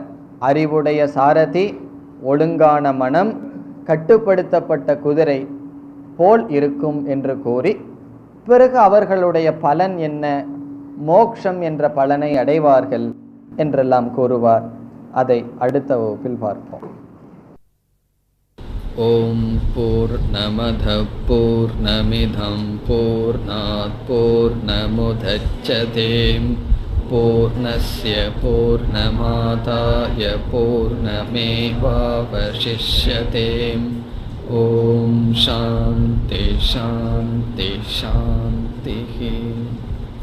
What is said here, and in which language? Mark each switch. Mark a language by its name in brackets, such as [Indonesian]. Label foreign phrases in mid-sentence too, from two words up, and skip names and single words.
[Tamil] அறிவுடைய சாரதி, ஒழுங்கான மனம், கட்டுப்படுத்தப்பட்ட குதிரை போல் இருக்கும் என்று கூறி, பிறகு அவர்களுடைய பலன் என்ன? மோக்ஷம் என்ற பலனை அடைவார்கள் என்றெல்லாம் கூறுவார். அதை அடுத்த வகுப்பில் பார்ப்போம். [Sanskrit] ओम् पूर्णमदः पूर्णमिदं पूर्णात् पूर्णमुदच्यते पूर्णस्य पूर्णमादाय पूर्णमेवावशिष्यते. ओम् शान्तिः शान्तिः शान्तिः.